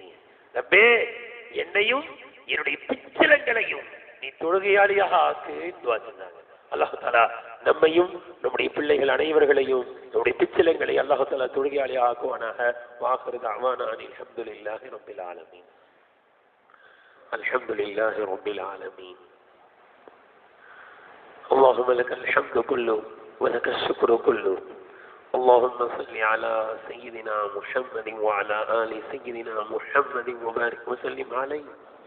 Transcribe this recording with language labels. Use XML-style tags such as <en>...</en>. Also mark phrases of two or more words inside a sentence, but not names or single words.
<ta>ரப்பே, என்னையும் என்னுடைய பிச்சலங்களையும் நீ தொழுகையாளியாக ஆக்கு துஆ செய்தாங்க. அல்லாஹ் தஆலா நம்மையும் நம்முடைய பிள்ளைகள் அனைவர்களையும் நம்முடைய பிச்சலங்களை அல்லாஹ் தஆலா தொழுகையாளியாக ஆக்குவானாக.</ta> <ar>وآخر دعوانا الحمد لله رب العالمين. الحمد لله رب العالمين. اللهم لك الحمد كله ولك الشكر كله. اللهم صل على سيدنا محمد وعلى آل سيدنا محمد وبارك وسلم عليه.</ar>